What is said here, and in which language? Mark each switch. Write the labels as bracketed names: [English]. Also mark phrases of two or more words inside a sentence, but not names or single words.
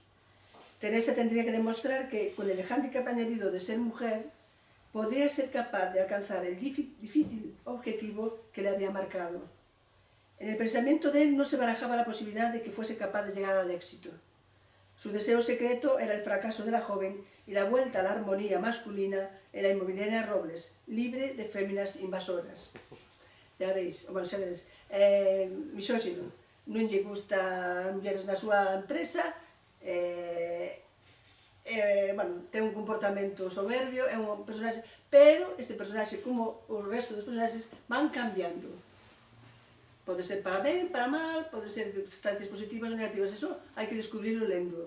[Spanish] Teresa tendría que demostrar que, con el hándicap añadido de ser mujer, podría ser capaz de alcanzar el difícil objetivo que le había marcado. En el pensamiento de él no se barajaba la posibilidad de que fuese capaz de llegar al éxito. Su deseo secreto era el fracaso de la joven y la vuelta a la armonía masculina en la inmobiliaria Robles, libre de féminas invasoras. Ya veis, [Galician] bueno, xa vedes, misóxino, non lle gusta mulleres na súa empresa, bueno, ten un comportamento soberbio, é un personaxe, pero este personaxe, como o resto dos personaxes, van cambiando. Pode ser para ben, para mal, pode ser circunstancias positivas ou negativas, eso hai que descubrirlo lendo.